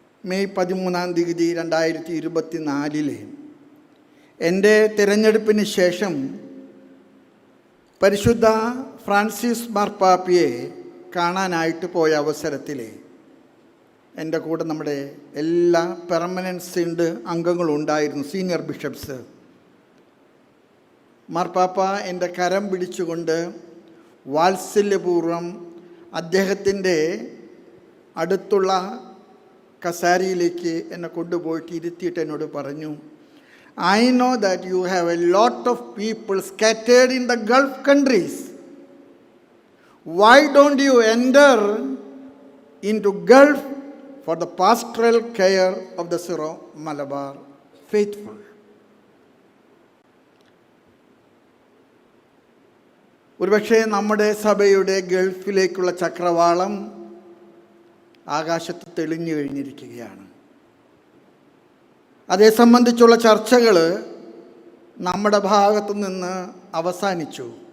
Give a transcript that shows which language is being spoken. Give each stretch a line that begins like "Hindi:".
Malayalam: May 13 2024 എൻ്റെ തിരഞ്ഞെടുപ്പിന് ശേഷം പരിശുദ്ധ ഫ്രാൻസിസ് മാർപ്പാപ്പയെ കാണാനായിട്ട് പോയ അവസരത്തിൽ എൻ്റെ കൂടെ നമ്മുടെ എല്ലാ പെർമനൻറ്റ് സിൻഡ് അംഗങ്ങളും ഉണ്ടായിരുന്നു, സീനിയർ ബിഷപ്സ്. മാർപ്പാപ്പ എൻ്റെ കരം പിടിച്ചുകൊണ്ട് വാത്സല്യപൂർവ്വം അദ്ദേഹത്തിൻ്റെ അടുത്തുള്ള കസാരയിലേക്ക് എന്നെ കൊണ്ടുപോയിട്ട് ഇരുത്തിയിട്ട് എന്നോട് പറഞ്ഞു,
English: I know that you have a lot of people scattered in the Gulf countries. Why don't you enter into Gulf for the pastoral care of the Syro Malabar faithful?
Malayalam: ഒരുപക്ഷെ നമ്മുടെ സഭയുടെ ഗൾഫിലേക്കുള്ള ചക്രവാളം ആകാശത്ത് തെളിഞ്ഞു കഴിഞ്ഞിരിക്കുകയാണ്. അതേ സംബന്ധിച്ചുള്ള ചർച്ചകൾ നമ്മുടെ ഭാഗത്തു നിന്ന് അവസാനിച്ചു.